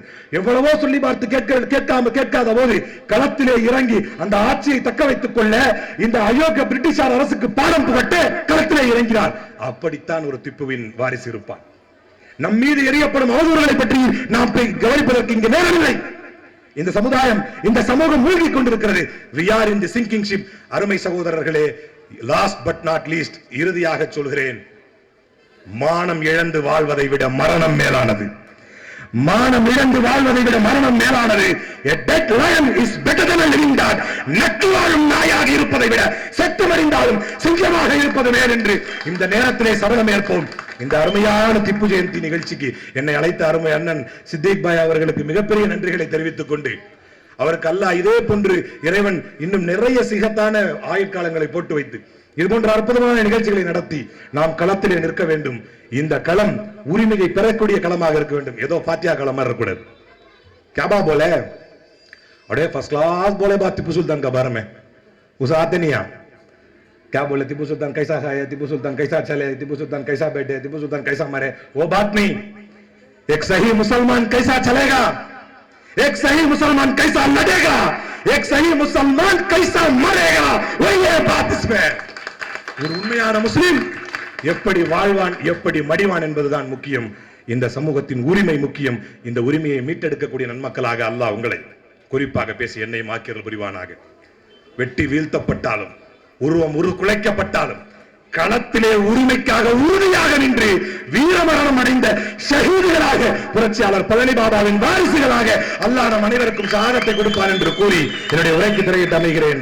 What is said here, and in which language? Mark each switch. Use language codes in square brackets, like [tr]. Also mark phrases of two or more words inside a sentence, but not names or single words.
[ta] எவ்வளவோ சொல்லி பார்த்து கேட்காத போது களத்திலே இறங்கி அந்த ஆட்சியை தக்க வைத்துக் கொள்ள இந்த அயோக்கிய பிரிட்டிஷார் அரசுக்கு பாடம் புகட்ட களத்திலே இறங்கினார். அப்படித்தான் ஒரு திப்புவின் வாரிசு இருப்பார். நம் மீது எறியப்படும் அவதூறுகளை பற்றி நாம் கவனிப்பதற்கு இங்கு நேரமில்லை. இந்த சமுதாயம், இந்த சமூகம் மூழ்கிக் கொண்டிருக்கிறது. [en] we are in the sinking ship. [ta] அருமை சகோதரர்களே, [en] last but not least, [ta] இறுதியாக சொல்கிறேன், மானம் இழந்து வாழ்வதை விட மரணம் மேலானது. மானம் இழந்து வாழ்வதை விட மரணம் மேலானது. [en] A dead lion is better than a living dog. [ta] நட்டு வாழும் நாயாக இருப்பதை விட செத்து மறிந்தாலும் சிங்கமாக இருப்பது மேல் என்று இந்த நேரத்திலே சபதம் ஏற்போம். இந்த அருமையான திப்பு ஜெயந்தி நிகழ்ச்சிக்கு என்னை அழைத்த அருமை அண்ணன் சித்திக் பாய் அவர்களுக்கு மிகப்பெரிய நன்றிகளை தெரிவித்துக் கொண்டு, அவருக்கு அல்லாஹ் இதே போன்று இறைவன் இன்னும் நிறைய சிகத்தான ஆயுட்காலங்களை போட்டு வைத்து இது போன்ற அற்புதமான நிகழ்ச்சிகளை நடத்தி நாம் களத்திலே நிற்க வேண்டும். இந்த களம் உரிமையை பெறக்கூடிய களமாக இருக்க வேண்டும். ஏதோ பாத்தியா களமா இருக்கக்கூடாது. [hi] क्या बोले अरे [en] first class [hi] बोले बात टिप्पू सुल्तान का बारे में, उसे आते नहीं आप. क्या बोले टिप्पू सुल्तान कैसा खाए, टिप्पू सुल्तान कैसा चले, टिप्पू सुल्तान कैसा बैठे, टिप्पू सुल्तान कैसा मरे, वो बात नहीं. एक सही मुसलमान कैसा चलेगा, एक सही मुसलमान कैसा लड़ेगा, एक सही मुसलमान कैसा मरेगा, वही है बात इसमें. [ta] ஒரு உண்மையான முஸ்லிம் எப்படி வாழ்வான், எப்படி மடிவான் என்பதுதான் முக்கியம். இந்த சமூகத்தின் உரிமை முக்கியம். இந்த உரிமையை மீட்டெடுக்கக்கூடிய நன்மக்களாக அல்லாஹ் உங்களை குறிப்பாக பேசி என்னை மாக்கியர்கள் புரிவானாக. வெட்டி வீழ்த்தப்பட்டாலும், உருவம் குலைக்கப்பட்டாலும், களத்திலே உரிமைக்காக உறுதியாக நின்று வீரமரணம் அடைந்த ஷஹீதுகளாக, புரட்சியாளர் பழனி பாபாவின் வாரிசுகளாக அல்லாஹ் நம் அனைவருக்கும் ஷஹாதத்தை கொடுப்பார் என்று கூறி என்னுடைய உரைக்கு திரையிட்டு அமைகிறேன்.